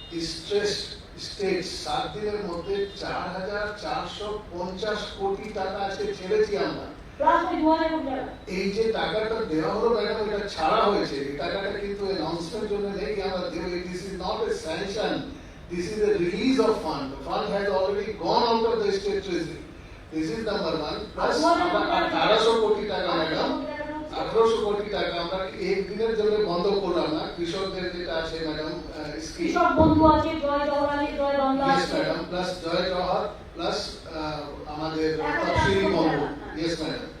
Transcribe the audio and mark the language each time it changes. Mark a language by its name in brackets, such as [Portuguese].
[Bangla] Stress state 7 দিনের মধ্যে 4,450 কোটি টাকা আজকে ছেড়েছি আমরা। প্লাস ওই 2000 কোটি টাকা এই যে টাকাটা দেওয়া হলো ম্যাডাম, এটা ছাড়া হয়েছে, এই টাকাটা কিন্তু অ্যানাউন্সমেন্ট জন্য নেই যে আমরা দেব। [English] This is not a sanction, this is a release of fund. The fund has already gone out of the state treasury. This is number one. [Bangla] Plus আমরা 1800 কোটি টাকা ম্যাডাম, 1800 কোটি টাকা আমরা এক দিনের জন্য বন্ধ করলাম না। কৃষকদের যেটা আছে ম্যাডাম স্কিম, কৃষক বন্ধু আছে, জয় জওয়ান আছে, জয় বাংলা [English] yes [Bangla] আছে, ম্যাডাম, প্লাস জয় জওহর, প্লাস আমাদের তফসিলি বন্ধু, ইয়েস ম্যাডাম,